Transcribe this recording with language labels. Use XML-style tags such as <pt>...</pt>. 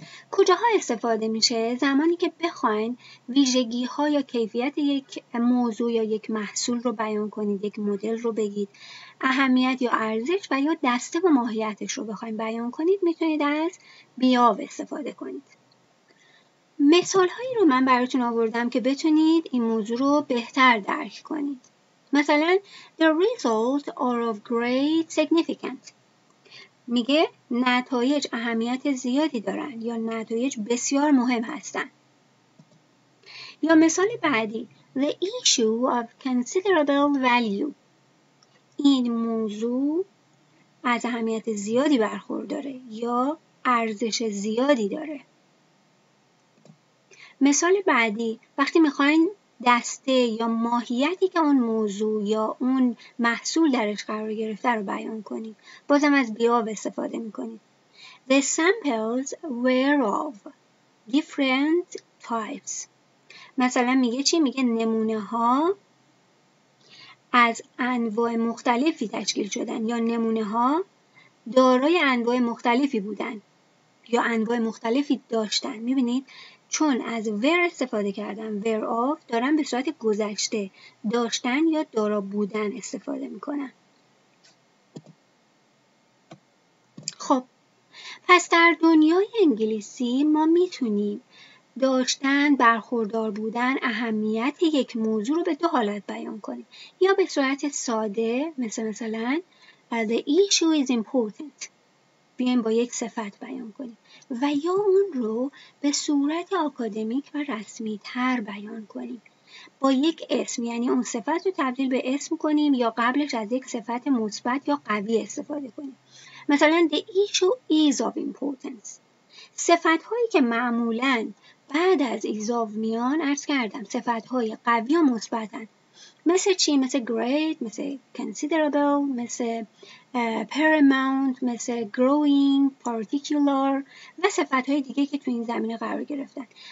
<fa>کجاها استفاده میشه؟ زمانی که بخواین ویژگی ها یا کیفیت یک موضوع یا یک محصول رو بیان کنید، یک مدل رو بگید، اهمیت یا ارزش و یا دسته و ماهیتش رو بخواین بیان کنید، میتونید از بی آف استفاده کنید. مثال هایی رو من براتون آوردم که بتونید این موضوع رو بهتر درک کنید. مثلا</fa> <en>the results are of great significance.</en> <fa>میگه نتایج اهمیت زیادی دارن یا نتایج بسیار مهم هستن. یا مثال بعدی</fa> <en>the issue of considerable value.</en> <fa>این موضوع از اهمیت زیادی برخورداره یا ارزش زیادی داره. مثال بعدی وقتی میخواین دسته یا ماهیتی که اون موضوع یا اون محصول درش قرار گرفته رو بیان کنید، بازم از بی آف استفاده میکنید.</fa> <en>The samples were of different types.</en> <fa>مثلا میگه چی؟ میگه نمونه ها از انواع مختلفی تشکیل شدن یا نمونه ها دارای انواع مختلفی بودن یا انواع مختلفی داشتن. میبینید؟ چون از ور استفاده کردم، ور آف، دارم به صورت گذشته داشتن یا دارا بودن استفاده میکنم. خب پس در دنیای انگلیسی ما میتونیم داشتن، برخوردار بودن، اهمیت یک موضوع رو به دو حالت بیان کنیم. یا به صورت ساده مثلا</fa> <en>the issue is important،</en> <fa>بیایم با یک صفت بیان کنیم، و یا اون رو به صورت آکادمیک و رسمی تر بیان کنیم با یک اسم، یعنی اون صفت رو تبدیل به اسم کنیم یا قبلش از یک صفت مثبت یا قوی استفاده کنیم. مثلا</fa> <en>the issue is of importance.</en> <fa>صفت هایی که معمولاً بعد از ایزاف میان، عرض کردم صفت های قوی و مثبتن. مثل چی؟ مثل great، مثل considerable، مثل paramount، مثل growing، particular و صفت‌های دیگه که تو این زمینه قرار گرفتن.</fa>